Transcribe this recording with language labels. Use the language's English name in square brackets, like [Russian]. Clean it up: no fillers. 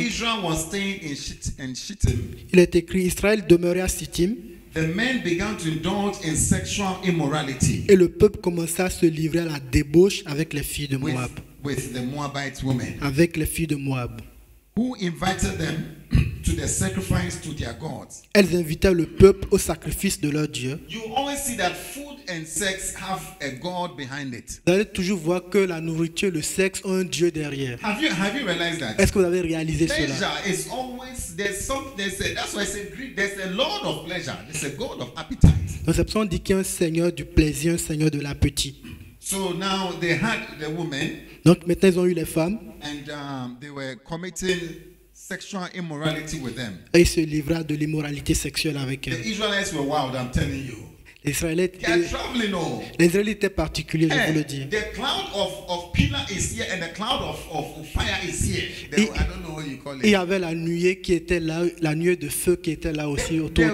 [English] Israel was staying in Shittim, [French] Il est écrit, Israël demeurait à Sittim [English] the men began to indulge in sexual immorality [French] et le peuple commença à se livrer à la débauche avec les filles de [English] with, [French] Moab. [English] with the Moabite women, [French] Avec les filles de Moab. [English] who invited them to the sacrifice to their gods. [French] Elles invitaient le peuple au sacrifice de leur Dieu. [English] You always see that food and sex have a god behind it. [French] Vous allez toujours voir que la nourriture et le sexe ont un Dieu derrière. [English] Have you realized that? [French] Est-ce que vous avez réalisé cela? [English] Pleasure is always that's why I say Greek. There's a lord of pleasure. There's a god of appetite. [French] Donc c'est pour ça qu'on dit qu'il y a un Seigneur du plaisir, un Seigneur de l'appétit. [English] So now they had the women, [French] Donc maintenant ils ont eu les femmes [English] and they were committing sexual immorality with them. [French] et ils se livraient à de l'immoralité sexuelle avec [English] The [French] elles. [English] Israelites were wild, I'm telling you. [French] Les Israélites, [English] They are traveling all. [French] les Israélites étaient particuliers, je vous le dis. [English] The cloud of pillar is here and the cloud of fire is here. I don't know what you call [French] Et il y [English] it. [French] avait la nuée qui était là, la nuée de feu qui était là aussi autour